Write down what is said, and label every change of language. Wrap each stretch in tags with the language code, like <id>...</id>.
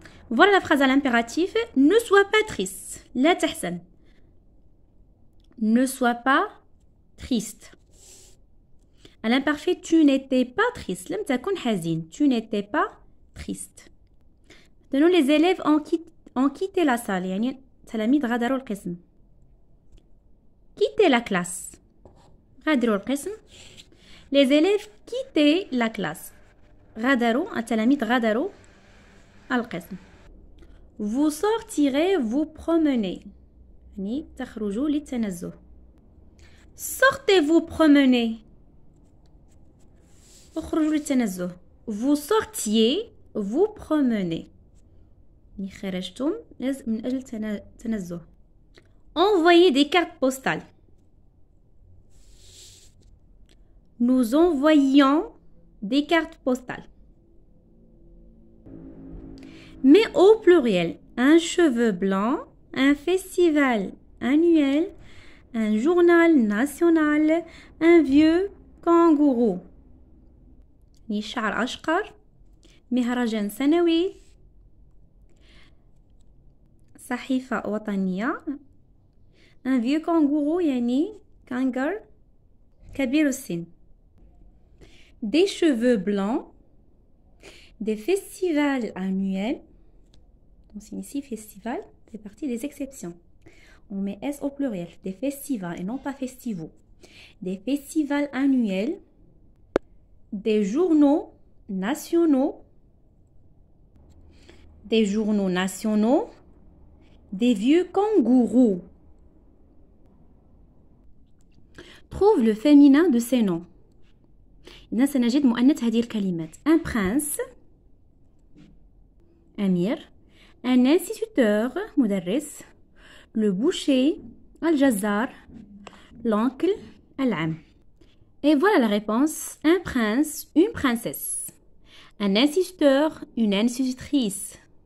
<fr>Voilà la phrase à l'impératif. Ne sois pas triste.</fr> <ar>La tahsan.</ar> <fr>Ne sois pas triste. À l'imparfait, tu n'étais pas triste.</fr> <ar>Lem takun hazin.</ar> <fr>Tu n'étais pas triste. Maintenant, les élèves ont quitté la salle.</fr> <ar>يعني تلاميذ غادروا القسم.</ar> <fr>Quitter la classe.</fr> <ar>غادروا القسم.</ar> <fr>Les élèves quittaient la classe.</fr> <ar>غادروا التلاميذ غادروا القسم.</ar> <fr>Vous sortirez, vous promenez.</fr> <ar>يعني تخرجوا للتنزه.</ar> <fr>Sortez vous promener.</fr> <ar>اخرجوا للتنزه.</ar> <fr>Vous sortiez, vous promenez.</fr> <ar>يعني خرجتم من أجل التنزه.</ar> <fr>Envoyez des cartes postales. nous envoyions des cartes postales. Mais au pluriel, un cheveu blanc, un festival annuel, un journal national, un vieux kangourou.</fr> <ar>شعر أشقر، مهرجان سنوي، صحيفة وطنية.</ar> <fr>un vieux kangourou</fr> <ar>يعني كانغر كبير السن.</ar> <fr>des cheveux blancs, des festivals annuels. On signe ici festival, fait partie des exceptions. On met S au pluriel, des festivals et non pas festivals. Des festivals annuels, des journaux nationaux, des vieux kangourous. Trouve le féminin de ces noms.</fr> <ar>إذن سنجد مؤنث هذه الكلمات.</ar> <fr>Un prince, أمير. Un instituteur, مدرس. Le boucher, الجزار. L'oncle, العم. Et voilà la réponse. Un prince, une princesse. Un instituteur, une institutrice.</fr>